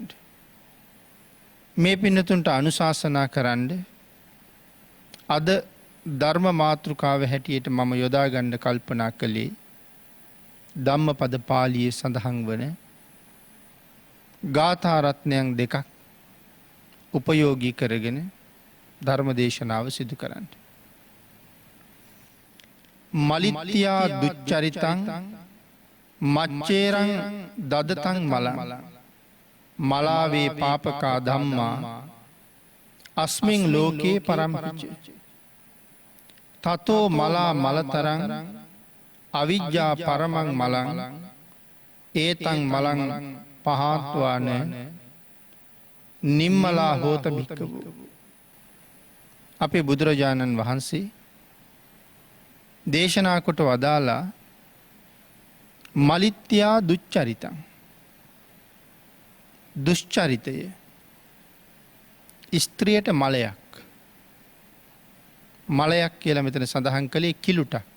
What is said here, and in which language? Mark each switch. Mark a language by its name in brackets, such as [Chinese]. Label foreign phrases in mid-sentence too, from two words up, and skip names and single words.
[Sinhala] මේ පින්නතුන්ට අනුශාසනා කරන්න අද ධර්ම මාතෘකාව හැටියට මම යොදා ගන්න කල්පනා කළේ ධම්මපද පාළියේ සඳහන් වන ගාථා රත්නයන් දෙකක් උපයෝගී කරගෙන ධර්ම දේශනාව සිදු කරන්න. [Pali] මලිත්‍යා දුච්චරිතං මච්චේරං දදතං මලං මලාවේ පාපකා ධම්මා අස්මින් ලෝකේ පරම්පිච තතෝ මලා මලතරං අවිජ්ජා පරමං මලං ඒතං මලං පහත්වාන නිම්මලා හෝත භික්කවෝ. [Sinhala] අපේ බුදුරජාණන් වහන්සේ දේශනා කොට වදාලා [Pali] මලිත්‍යා දුච්චරිතං. [Sinhala] දුෂ්චරිතය ස්ත්‍රියට මලයක්. මලයක් කියලා මෙතන සඳහන් කළේ කිලුට.